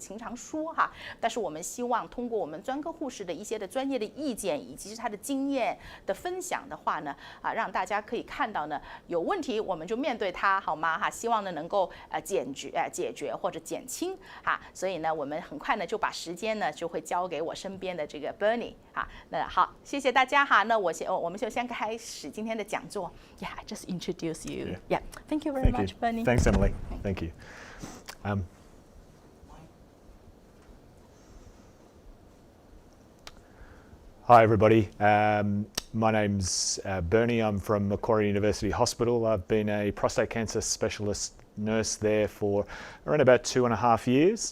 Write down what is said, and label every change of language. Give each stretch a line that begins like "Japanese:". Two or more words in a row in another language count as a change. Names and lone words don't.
Chinese: 經常說但是我們希望通過我們專科護士的一些的專業的意見，以及是他的經驗的分享的話呢，讓大家可以看到呢，有問題我們就面對它，好嗎希望呢能夠解決或者減輕所以呢，我們很快呢就把時間呢就會交給我身邊的這個 Bernie 那好，謝謝大家那我們就先開始今天的講座。
English: Yeah, I just introduce you. Yeah, thank you very much, Bernie. Thanks, Emily. Thank you. Hi, everybody. My name's Bernie. I'm from Macquarie University Hospital. I've been a prostate cancer specialist nurse there for around about 2.5 years.